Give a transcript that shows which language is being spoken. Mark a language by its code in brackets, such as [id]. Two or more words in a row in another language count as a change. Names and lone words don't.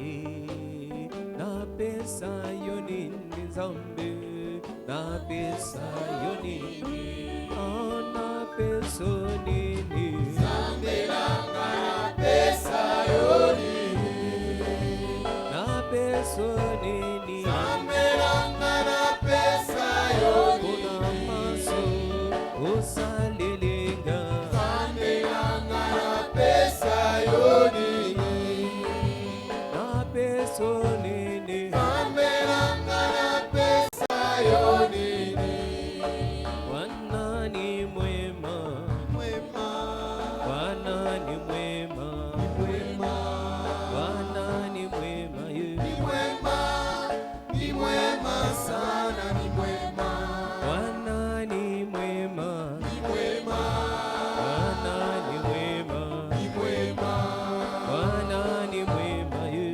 [ln] napesa yo nini nzambe napesa yo nini napesa nini nzambe nanga napesa yo nini napesa nini nzambe nanga napesa yo nini kuna maso osalelenga nzambe nanga napesa yo nini napesa nini nzambe nanga napesa yo nini [sw] Bwana ni mwema mwema Bwana ni mwema mwema Bwana ni mwema ni mwema sana ni mwema Bwana ni mwema Bwana ni mwema Bwana ni mwema